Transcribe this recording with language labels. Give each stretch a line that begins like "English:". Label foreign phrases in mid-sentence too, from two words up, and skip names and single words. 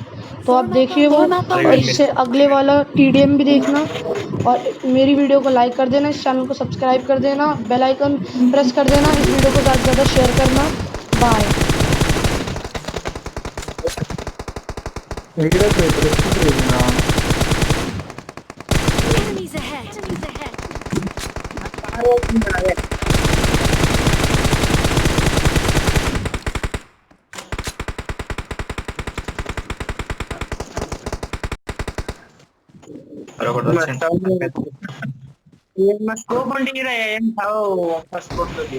Hindi: तो आप देखिए वो, और इससे अगले वाला TDM भी देखना और मेरी वीडियो को लाइक कर देना, इस चैनल को सब्सक्राइब कर देना,
English: bell icon press
Hindi: कर देना, इस वीडियो को ज़्यादा से ज़्यादा शेयर करना। बाय। Ehiret na.
English: Enemies ahead. Enemies ahead.
Telugu: Barabar వచ్చింది. స్కోప్ అంటే ఈడ ఏం చావు ఫస్ట్ కొడుతుంది.